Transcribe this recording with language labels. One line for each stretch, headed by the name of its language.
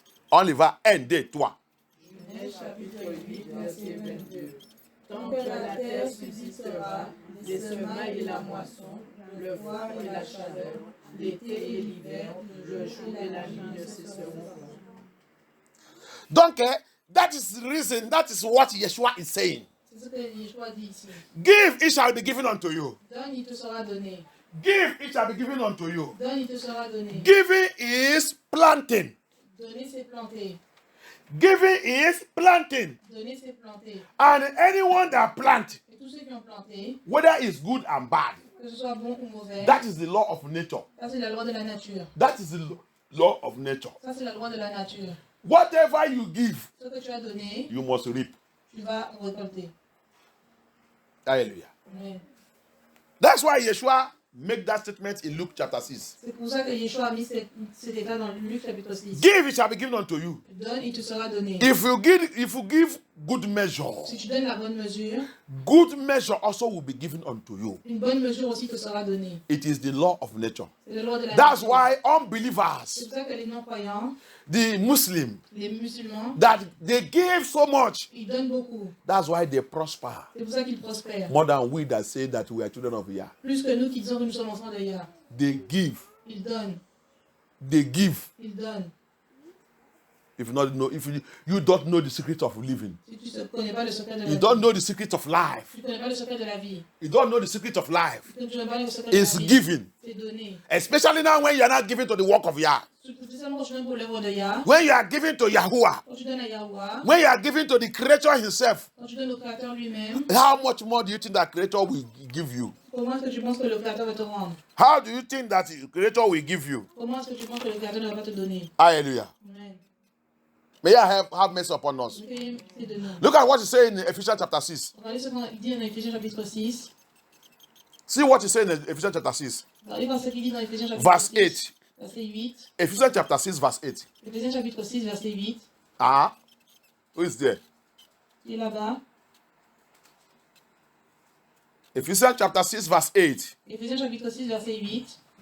French: On y va. 1, 2, 3. Genèse chapitre 8, verset 22. Tant que la terre subsistera, les semailles et la moisson, le froid et la chaleur, l'été et l'hiver, le jour et la nuit ne cesseront point.
English: Donc, that is the reason, that is what Yeshua is saying.
French: C'est ce que Yeshua dit ici.
English: Give, it shall be given unto you.
French: Donne, il te sera donné.
English: Give, it shall be given unto you.
French: Donne, il te sera donné.
English: Giving is planting.
French: Donner, c'est planter.
English: Giving is planting.
French: Donner, c'est planter.
English: And anyone that plant,
French: Et tous ceux qui ont planté,
English: whether it's good and bad,
French: que ce soit bon ou mauvais,
English: that is the law of nature.
French: ça c'est la loi de la nature.
English: That is the law of nature.
French: Ça c'est la loi de la nature.
English: Whatever you give,
French: Ce que tu as donné,
English: you must reap.
French: tu vas récolter.
English: Hallelujah.
French: Amen.
English: That's why Yeshua make that statement in Luke chapter 6.
French: C'est pour ça que Yeshua a mis cet état dans Luc chapitre 6.
English: Give, it shall be given unto you.
French: Donne, il te sera donné.
English: If you give good measure,
French: Si tu donnes la bonne mesure,
English: good measure also will be given unto you.
French: une bonne mesure aussi te sera donnée.
English: It is the law of nature.
French: C'est la loi de la
English: That's
French: nature.
English: why
French: C'est
English: unbelievers,
French: pour ça que les non-croyants,
English: the Muslims,
French: les musulmans,
English: that they give so much,
French: ils donnent beaucoup.
English: that's why they prosper.
French: C'est pour ça qu'ils prospèrent.
English: More than we that say that we are children of Yah.
French: Plus que nous qui disons que nous sommes enfants de Yah.
English: They give.
French: Ils donnent.
English: They give.
French: Ils donnent.
English: If you don't know the secret of living,
French: Si tu ne connais pas le secret de la
English: you
French: vie,
English: don't know the secret of life,
French: tu ne connais pas le secret de la vie,
English: you don't know the secret of life,
French: tu ne connais pas le secret de la
English: it's
French: vie,
English: giving.
French: c'est donné.
English: Especially now when you are not giving to the work of Yah.
French: Spécialement quand tu donnes pour l'œuvre de Yah,
English: When you are giving to Yahuwah,
French: quand tu donnes à Yahweh,
English: when you are giving to the Creator Himself,
French: quand tu donnes au Créateur lui-même,
English: how much more do you think that Creator will give you?
French: comment est-ce que tu penses que le Créateur va te rendre?
English: How do you think that the Creator will give you?
French: Comment est-ce que tu penses que le Créateur ne va pas te donner?
English: Hallelujah.
French: Amen.
English: May I have mercy upon us.
French: C'est de nous.
English: Look at what he says in Ephesians chapter 6.
French: Regardez ce qu'il dit dans Éphésiens chapitre 6.
English: See what he says in Ephesians chapter 6.
French: Regardez ce qu'il dit dans Éphésiens chapitre
English: Verse
French: 6.
English: 8.
French: Verset 8.
English: Ephesians chapter 6, verse 8.
French: Éphésiens chapitre 6, verset 8.
English: Ah, who is there?
French: Il est là-bas.
English: Ephesians chapter 6, verse 8.
French: Éphésiens chapitre 6, verset 8.